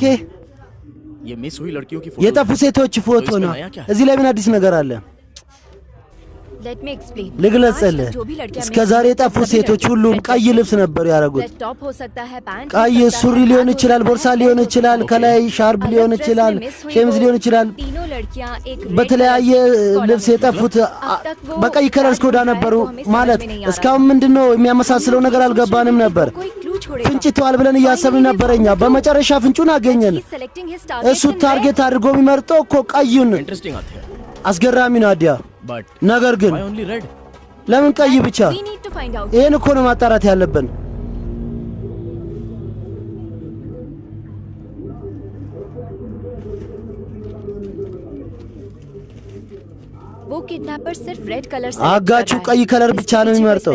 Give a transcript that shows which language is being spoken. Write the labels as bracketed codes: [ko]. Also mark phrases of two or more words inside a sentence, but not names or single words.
[hi] ये मिस हुई लड़कियों की [am] የጠፉ ሴቶች ፎቶ ነው። እዚህ ላይ ምን አዲስ ነገር አለ? [en] Let me explain. [am] ልግለጽልህ። እስከ ዛሬ የጠፉ ሴቶች ሁሉም ቀይ ልብስ ነበር ያደረጉት። [en] red top [hi] हो सकता है, पैंट [am] ቀይ ሱሪ ሊሆን ይችላል፣ ቦርሳ ሊሆን ይችላል፣ ከላይ ሻርፕ ሊሆን ይችላል፣ ሸሚዝ ሊሆን ይችላል። [hi] तीनों लड़कियां एक [am] በተለያየ ልብስ የጠፉት በቀይ ከለር ስኮዳ ነበሩ። ማለት እስካሁን ምንድነው የሚያመሳስለው ነገር አልገባንም ነበር። [hi] कोई क्लू छोड़ेगा। [am] ፍንጭ ተዋል ብለን እያሰብን ነበረኛ። በመጨረሻ ፍንጩን አገኘን። [en] He's selecting his targets [am] እሱ [en] in red. [am] ታርጌት አድርጎ የሚመርጠው እኮ ቀዩን። [hi] इंटरेस्टिंग आते हैं [am] አስገራሚ ነው አዲያ። बट ነገር ግን [en] why only red [am] ለምን ቀይ ብቻ? [en] We need to find out. [am] ይሄን እኮ ነው ማጣራት ያለብን። [hi] वो किडनैपर सिर्फ [en] red color [hi] से [am] አጋቹ ቀይ ከለር ብቻ ነው የሚመርጠው።